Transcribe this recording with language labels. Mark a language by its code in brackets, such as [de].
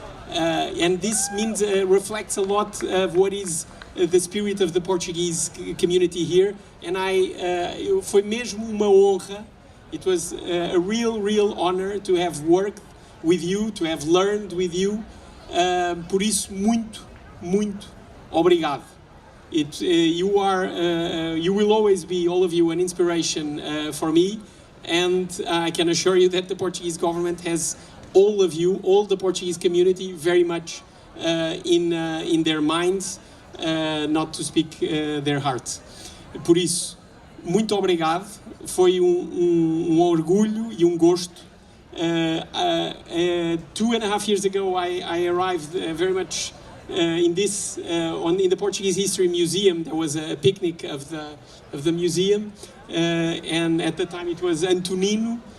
[en] And this means reflects a lot of what is the spirit of the Portuguese community here. And [pt] foi mesmo uma honra. [en] It was a real honor to have worked with you, to have learned with you. [pt] Por isso, muito obrigado. [en] You will always be, all of you, an inspiration for me. And I can assure you that the Portuguese government has all of you, all the Portuguese community, very much in their minds, not to speak their hearts. [pt] Por isso, muito obrigado. Foi orgulho e gosto. [en] 2.5 years ago, I arrived very much in the Portuguese History Museum. There was a picnic of the museum, and at the time it was Antonino.